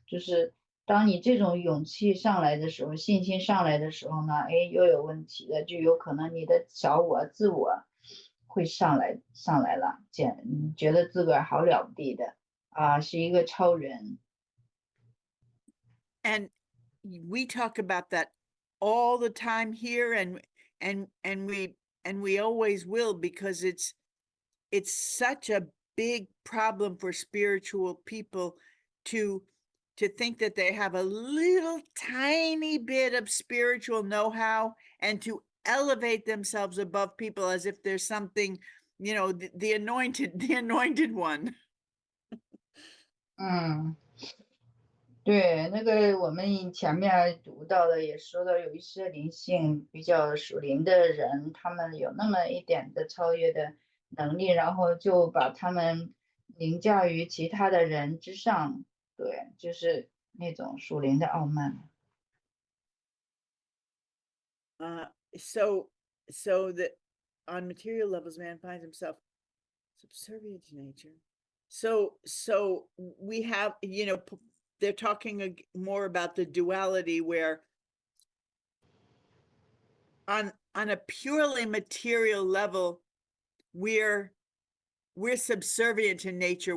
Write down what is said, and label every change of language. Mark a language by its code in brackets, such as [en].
[zh] 就是当你这种勇气上来的时候，信心上来的时候呢，又有问题了，就有可能你的小我、自我会上来了，你觉得自个儿好了不地的啊，是一个超人。 [en] And we talk about that all the time here, and we always will, because it's such a big problem for spiritual people to think that they have a little tiny bit of spiritual know-how and to elevate themselves above people as if there's something, the anointed one. [zh] 对，那个我们前面读到的也说到，有一些灵性比较属灵的人，他们有那么一点的超越的能力，然后就把他们凌驾于其他的人之上，对，就是那种属灵的傲慢。 [en] So that on material levels, man finds himself subservient to nature. So we have, they're talking more about the duality, where on a purely material level, we're subservient to nature.